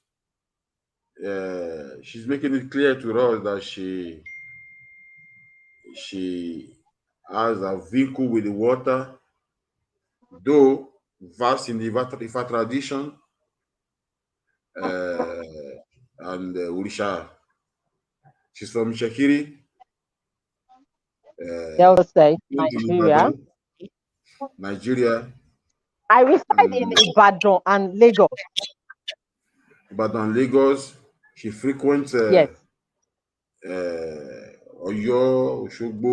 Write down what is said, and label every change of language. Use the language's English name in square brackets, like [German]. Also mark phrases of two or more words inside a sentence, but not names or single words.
[English] She's making it clear to us that she has a vehicle with the water, though vast in the Ifa tradition uh, and Orisha. She's from Itsekiri, They also say in Nigeria. Ibadan, Nigeria, I reside in and Ibadan and Lagos. Ibadan, Lagos. She frequents Yes. Oyo, Oshogbo,